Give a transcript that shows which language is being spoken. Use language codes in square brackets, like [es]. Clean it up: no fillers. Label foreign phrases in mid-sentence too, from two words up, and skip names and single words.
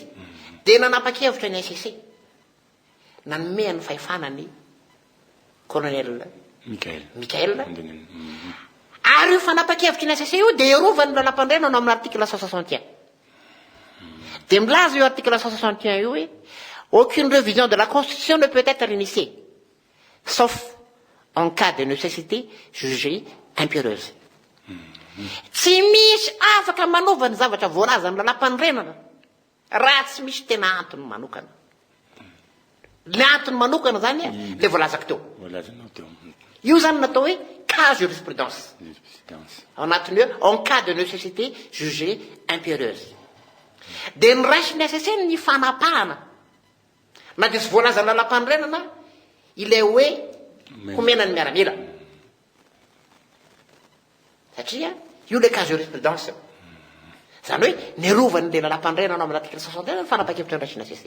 [mg] De nanapa-kevitra ny SSE. Nanome ny fahefanany colonel Mikael. Ary io fanapa-kevitra ny SSE io de erovany lalam-pandrenana amin'ny article 161. De milaza io article 161 io hoe [fr] aucune révision de la Constitution ne peut être initiée, sauf en cas de nécessité jugée impérieuse. [mg] Tsy misy afaka manova ny zavatra voalaza amin'ny lalam-pandrenana raha tsy misy tena antony manokana. Le antony manokana zany le voalazako teo. Io zany natao hoe [fr] cas jurisprudence. [mg] Anatiny hoe [fr] en cas de nécessité jugée impérieuse. [mg] De ny raisiny SSE ny fanapahana na de sy voalaza ny lalam-pandrenana ilay hoe homena ny miaramila. Satria io le [fr] cas jurisprudence. [mg] Zany hoe nerovany le lalam-pandrenana amin'ny article 61 ny fanapa-kevitra ny raisiny SSE.